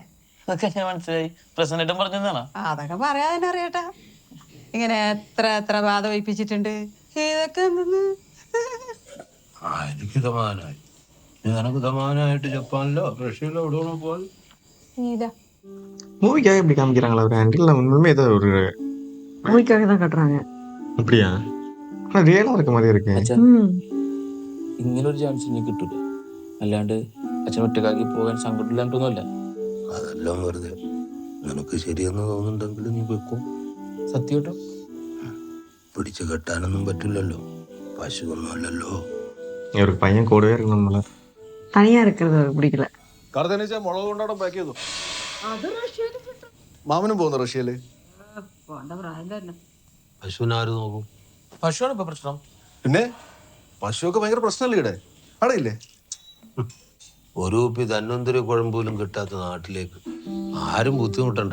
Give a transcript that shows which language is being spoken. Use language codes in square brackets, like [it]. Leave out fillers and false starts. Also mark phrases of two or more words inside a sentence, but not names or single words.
[ml] അതൊക്കെ ഞാൻ മനസ്സിലായി. പ്രസിഡന്റും പറഞ്ഞതാണ്. അതൊക്കെ പറയാൻ അറിയട്ടാ. ഇങ്ങനെ എത്ര ബാധ വയ്പ്പിച്ചിട്ടുണ്ട്. ഇതൊക്കെ എന്തെന്ന് എനിക്ക് സമാധാനമായി. നിനക്ക് സമാധാനമായിട്ട് ജപ്പാനിലോ റഷ്യയിലോ എവിടെ പോകാൻ ഇതാ [ta] மூவிக்காக இப்படி காமிக்கிறாங்களா ஒரு ஆண்டில் உண்மையுமே ஏதோ ஒரு மூவிக்காக தான் காட்டுறாங்க. அப்படியா? ஆனால் ரியலாக இருக்க மாதிரி இருக்கு. [ml] ഇങ്ങനൊരു ചാൻസ് ഇനി കിട്ടൂല. അല്ലാണ്ട് അച്ഛൻ ഒറ്റക്കാക്കി പോകാൻ സങ്കടമില്ലാണ്ടൊന്നുമല്ല. അതെല്ലാം വെറുതെ. നിനക്ക് ശരിയെന്ന് തോന്നുന്നുണ്ടെങ്കിൽ നീ വെക്കും. സത്യം കേട്ടോ. പിടിച്ചു കെട്ടാനൊന്നും പറ്റില്ലല്ലോ, പശുവൊന്നും അല്ലല്ലോ. [ta] ஒரு பையன் கூடவே இருக்கணும் நம்மள. தனியா இருக்கிறது அவருக்கு பிடிக்கல. [ml] കടത്തനീച്ച മുളക് കൊണ്ടാടം പാക്ക് ചെയ്തു. മാമനും പോകുന്നു റഷ്യയില്. പശുവിനെ ആര് നോക്കും? പശുവാണ് ഇപ്പൊ പ്രശ്നം. പിന്നെ പശുവൊക്കെ ഭയങ്കര പ്രശ്നമല്ലേ ഇവിടെ? അടയില്ലേ? ഒരു കുപ്പി ധന്വന്തരി കുഴമ്പോലും കിട്ടാത്ത നാട്ടിലേക്ക് ആരും ബുദ്ധിമുട്ടണ്ട.